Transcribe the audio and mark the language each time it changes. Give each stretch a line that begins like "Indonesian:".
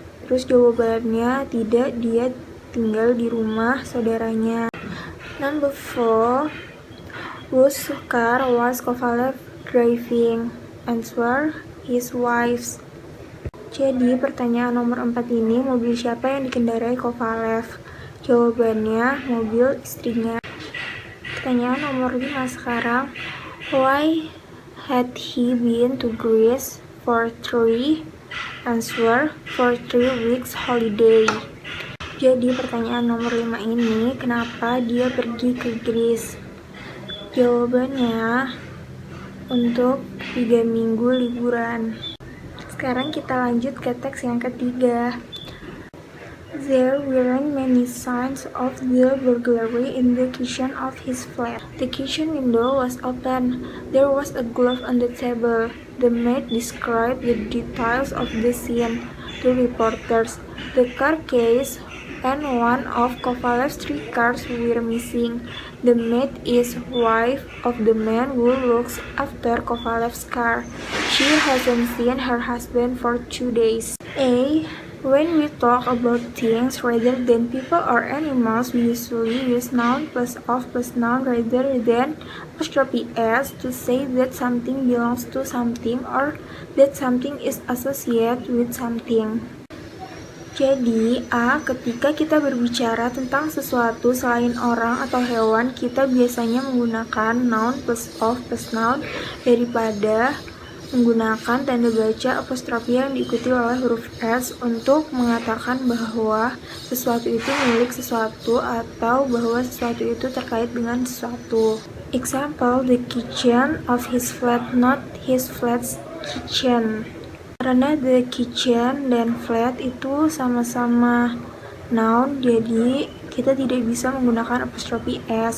Indonesian: Terus jawabannya tidak, dia tinggal di rumah saudaranya.
English: Number 4, whose car was Kovalev driving? Answer, his wife's.
Indonesian: Jadi pertanyaan nomor 4 ini, mobil siapa yang dikendarai Kovalev? Jawabannya mobil istrinya. Pertanyaan nomor 5 sekarang,
English: why had he been to Greece for 3? Answer, for 3 weeks holiday.
Indonesian: Jadi pertanyaan nomor 5 ini, kenapa dia pergi ke Greece? Jawabannya untuk 3 minggu liburan. Sekarang kita lanjut ke teks yang ketiga.
English: There weren't many signs of the burglary in the kitchen of his flat. The kitchen window was open. There was a glove on the table. The maid described the details of the scene to reporters. The car case and one of Kovalev's 3 cars were missing. The maid is wife of the man who looks after Kovalev's car. She hasn't seen her husband for 2 days. A. When we talk about things rather than people or animals, we usually use noun plus of plus noun rather than apostrophe s to say that something belongs to something or that something is associated with something.
Indonesian: Jadi, A. Ketika kita berbicara tentang sesuatu selain orang atau hewan, kita biasanya menggunakan noun plus of plus noun daripada menggunakan tanda baca apostrofi yang diikuti oleh huruf S untuk mengatakan bahwa sesuatu itu milik sesuatu atau bahwa sesuatu itu terkait dengan sesuatu.
English: Example, the kitchen of his flat, not his flat's kitchen.
Indonesian: Karena the kitchen dan flat itu sama-sama noun, jadi kita tidak bisa menggunakan apostrophe s.